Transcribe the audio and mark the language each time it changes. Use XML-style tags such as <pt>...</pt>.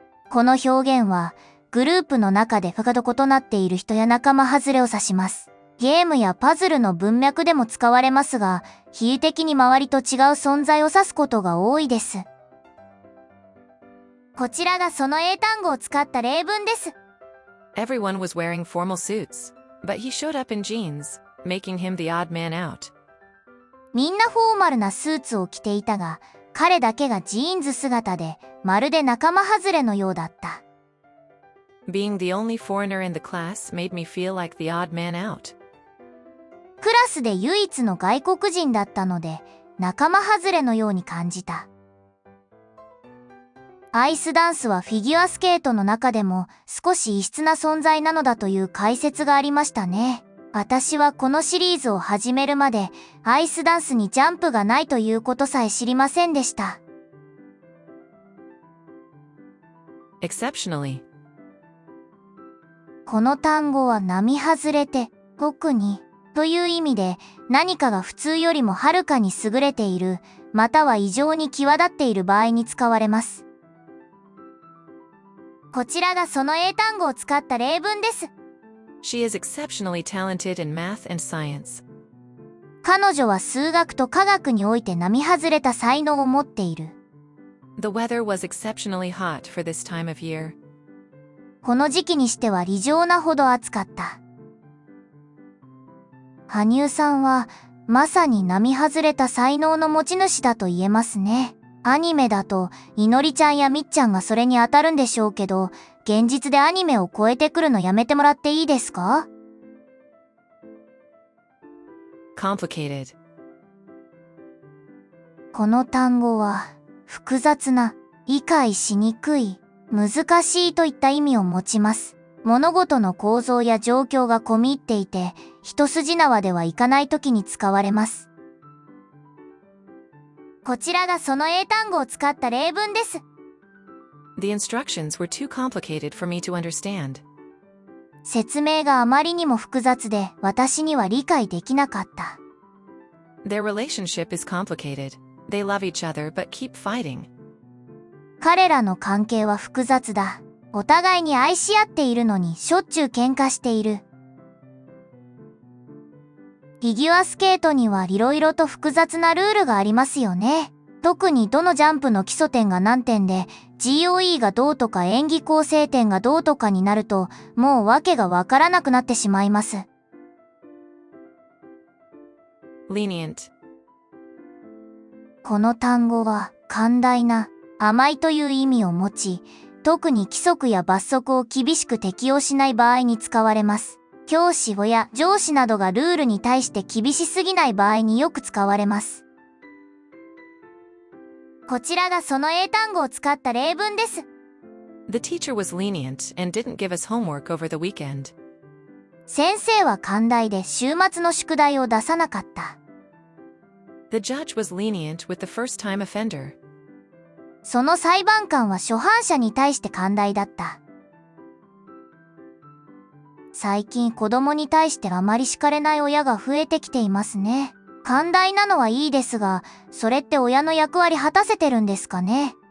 <ja>この表現は、グループの中で負荷と異なっている人や仲間外れを指します。ゲームやパズルの文脈でも使われますが、比喩的に周りと違う存在を指すことが多いです。こちらがその英単語を使った例文です。</ja> <en>Everyone was wearing formal suits, but he showed up in jeans, making him the odd man out.</en> <ja>みんなフォーマルなスーツを着ていたが、彼だけがジーンズ姿で、まるで仲間外れのようだった。</ja> <en>Being the only foreigner in the class made me feel like the odd man out.</en> <ja>クラスで唯一の外国人だったので、仲間外れのように感じた。アイスダンスはフィギュアスケートの中でも少し異質な存在なのだという解説がありましたね。私はこのシリーズを始めるまでアイスダンスにジャンプがないということさえ知りませんでした。</ja> <en>Exceptionally.</en> <ja>この単語は並外れて、特にという意味で何かが普通よりもはるかに優れている、または異常に際立っている場合に使われます。こちらがその英単語を使った例文です。</ja> <en>She is exceptionally talented in math and science.</en> <ja>彼女は数学と科学において並外れた才能を持っている。</ja> <en>The weather was exceptionally hot for this time of year.</en> <ja>この時期にしては異常なほど暑かった。羽生さんはまさに並外れた才能の持ち主だと言えますね。アニメだといのりちゃんやみっちゃんがそれに当たるんでしょうけど、現実でアニメを超えてくるのやめてもらっていいですか？</ja> <en>Complicated.</en> <ja>この単語は複雑な、理解しにくい、難しいといった意味を持ちます。物事の構造や状況が込み入っていて、一筋縄ではいかないときに使われます。こちらがその英単語を使った例文です。</ja> <en>The instructions were too complicated for me to understand.</en> <ja>説明があまりにも複雑で私には理解できなかった。</ja> <en>Their relationship is complicated. They love each other but keep fighting.</en> <ja>彼らの関係は複雑だ。お互いに愛し合っているのにしょっちゅう喧嘩している。フィギュアスケートにはいろいろと複雑なルールがありますよね。特にどのジャンプの基礎点が何点で、GOE がどうとか演技構成点がどうとかになると、もう訳がわからなくなってしまいます。</ja> <en>Lenient.</en> <ja>この単語は寛大な、甘いという意味を持ち、特に規則や罰則を厳しく適用しない場合に使われます。教師や上司などがルールに対して厳しすぎない場合によく使われます。こちらがその英単語を使った例文です。</ja> <en>The teacher was lenient and didn't give us homework over the weekend.</en> <ja>先生は寛大で週末の宿題を出さなかった。</ja> <en>The judge was lenient with the first-time offender.</en> <ja>その裁判官は初犯者に対して寛大だった。最近子供に対してあまり叱れない親が増えてきていますね。寛大なのはいいですが、それって親の役割果たせてるんですかね。</ja>